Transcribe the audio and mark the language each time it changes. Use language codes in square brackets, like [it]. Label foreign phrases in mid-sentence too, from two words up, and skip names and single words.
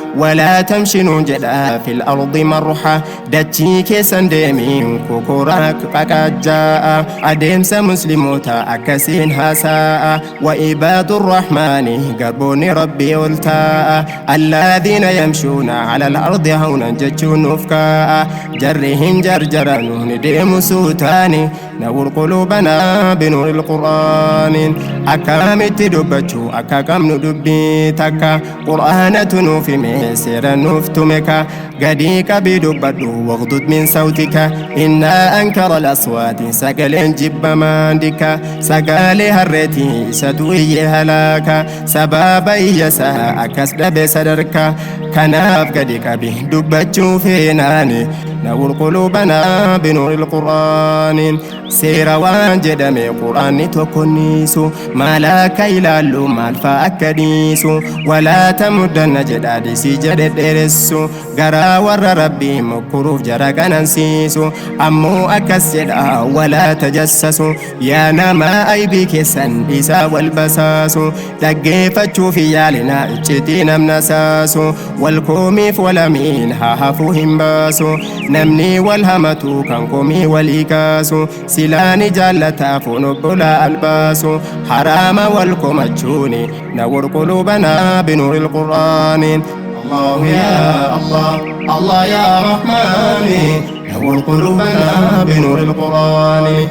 [ar] ولا تمشوا [om] jedha [ar] في الأرض مرحا, [om] dachii keessan deemiin kokoraa qaqajjaa'a. Adeemsa musliimoota akkasiin haasa'a, [ar] وعباد الرحمن [om] garboonni Rabbii ol taa'a. [ar] الذين يمشون على الأرض هونا [om] jechuun nuuf kaa'a, jarri hin jarjaranu ni deemu suutaani. [ar] نور قلوبنا بنور القرآن. [om] Akkamitti dubbachuu akka qabnu dubbii takka. Qur'aanatu nuuf hime, seera nuuf tume ka. Gadi qabii dubbadhu, [ar] واغضض من صوتك. إن أنكر الأصوات، [om] sagaleen jibbamaan dikka. Sagalee harreetii isatu iyyee halaaka. Sababa iyya isaa akkas dhabe sadarka. Kanaaf gadi qabii dubbachuu feenaani. [ar] نور قلوبنا بنور القرآن. [om] Seera waan jedhame Qur'aanni tokko niisu. Maal akka ilaallu, maal fa'a akka dhiisu. [ar] ولا تمدن [om] jedha hadisii jedhe dheeressu. Garaa warra Rabbii mokkuruuf jara kanansiisu. Ammoo akkas jedha, [ar] ولا تجسسوا. [om] Yaa nama aybii keessan isaa wal basaasu. Dhaggeeffachuuf yaalina iccitii namna saasu. Wal koomiif wal amiin haa hafuu hin baasu. Namni wal hamatu kan koomii walii kaasu. Silaa ni jaallataa foon obbolaa albaasu. Haraama wal komachuuni. [ar] نور قلوبنا بنور القرآن. الله يا الله، الله يا رحمن. نور قلوبنا بنور القرآن.